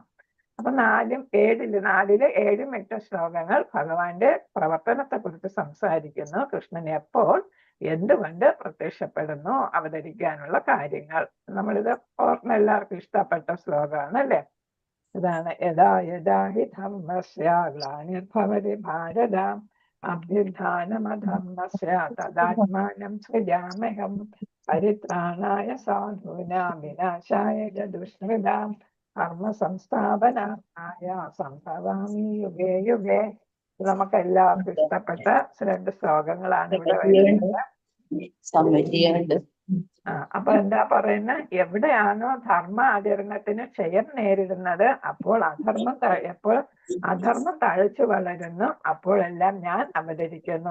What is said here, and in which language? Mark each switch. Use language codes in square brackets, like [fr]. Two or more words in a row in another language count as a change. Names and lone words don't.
[ml] അപ്പൊ 4 7 8 ശ്ലോകങ്ങൾ ഭഗവാന്റെ പ്രവർത്തനത്തെ കുറിച്ച് സംസാരിക്കുന്നു. കൃഷ്ണൻ എപ്പോൾ എന്തുകൊണ്ട് പ്രത്യക്ഷപ്പെടുന്നു, അവതരിക്കാനുള്ള കാര്യങ്ങൾ. നമ്മളിത് ഓർമ്മ എല്ലാവർക്കും ഇഷ്ടപ്പെട്ട ശ്ലോകമാണ് അല്ലെ. [sa] ഇതാണ് യഥാ യഥാ ഹി ധർമ്മസ്യ ഗ്ലാനിർഭവതി ഭാരത അഭ്യുത്ഥാനമധർമ്മസ്യ തദാത്മാനം സൃജാമ്യഹം പരിത്രാണായ സാധൂനാം വിനാശായ ച ദുഷ്കൃതാം കർമ്മ സംസ്ഥാപനായ സംഭവാമി യുഗേ യുഗേ. [ml] നമുക്ക് എല്ലാവർക്കും ഇഷ്ടപ്പെട്ട 2 ശ്ലോകങ്ങളാണ് ഇവിടെ വരുന്നത്. അപ്പൊ എന്താ പറയുന്നത്? എവിടെയാണോ ധർമ്മ ആചരണത്തിന് ക്ഷയം നേരിടുന്നത്, അപ്പോൾ അധർമ്മം തഴച്ചു വളരുന്നു, അപ്പോഴെല്ലാം ഞാൻ അവതരിക്കുന്നു.